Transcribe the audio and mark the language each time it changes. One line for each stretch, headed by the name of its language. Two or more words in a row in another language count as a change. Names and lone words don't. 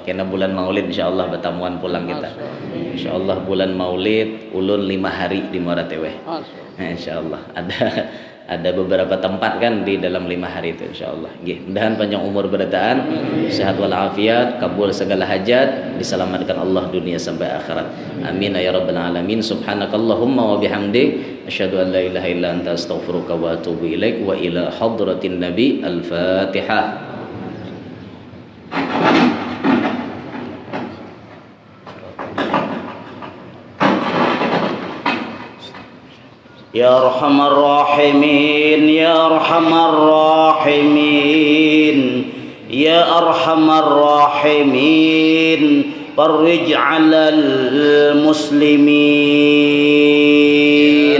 Banjar: Karena bulan Maulid insyaallah bertamuan pulang kita. Insyaallah bulan Maulid ulun 5 hari di Muhara Teweh. Insyaallah ada beberapa tempat kan di dalam 5 hari itu insyaallah. Nggih, mudahan panjang umur barataan, sehat walafiat, kabul segala hajat, diselamatkan Allah dunia sampai akhirat.
Arabic: آمين يا رب العالمين. سبحانك اللهم وبحمدك أشهد أن لا إله إلا أنت أستغفرك وأتوب إليك وإلى حضرة النبي. Al-Fatihah. يا أرحم الراحمين، يا أرحم الراحمين، يا أرحم الراحمين، فرج على المسلمين.